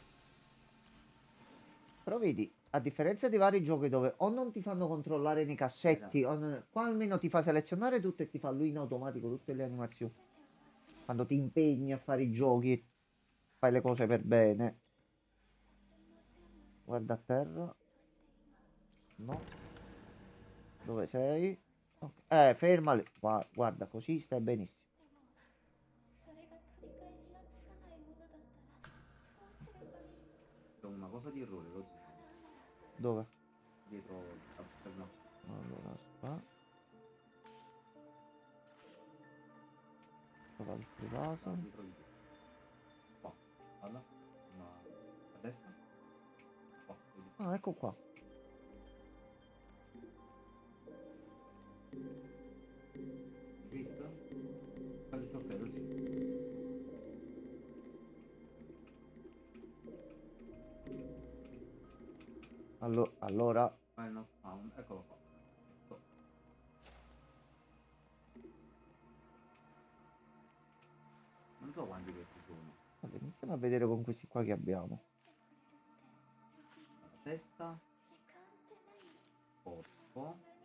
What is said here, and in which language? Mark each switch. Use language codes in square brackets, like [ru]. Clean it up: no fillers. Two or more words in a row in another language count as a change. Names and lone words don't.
[it] Però vedi, a differenza di vari giochi dove o non ti fanno controllare nei cassetti, qua almeno ti fa selezionare tutto e ti fa lui in automatico tutte le animazioni. Quando ti impegni a fare i giochi e fai le cose per bene. Guarda a terra. No. Dove sei? Ok. Ferma lì. Guarda, così stai benissimo. [ja] それが取り返しのつかないものだったらどうすればいい。 [it] C'è una cosa di errore, così. Dove? Dietro al supermercato. Allora, aspetta. L'altro vaso. Dietro di te. Qua, guarda. Una a destra. Qua, vedi. Ah, ecco qua. Dritto. Fa tutto ok, così. Allora. [en] Final found, [it] eccolo qua. Non so quanti questi sono. Vabbè, iniziamo a vedere con questi qua che abbiamo. testa. Corpo.